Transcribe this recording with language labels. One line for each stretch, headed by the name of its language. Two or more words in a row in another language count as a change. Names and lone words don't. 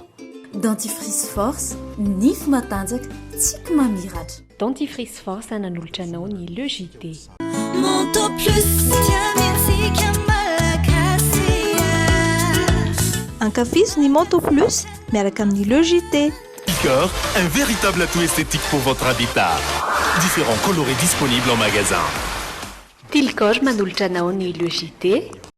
Malagasy: Dentifrice force, nify matanjaka, tsika mamiratra. Dentifrice force nanolotra anao ny Le JT. Monto plus tiamitsika malagasy. Ankafisy ny Monto plus miaraka amin'ny Le JT.
French: Picor, un véritable atout esthétique pour votre habitat. Différents colorés disponibles en magasin.
Malagasy: Tilcor manolotra anao ny Le JT.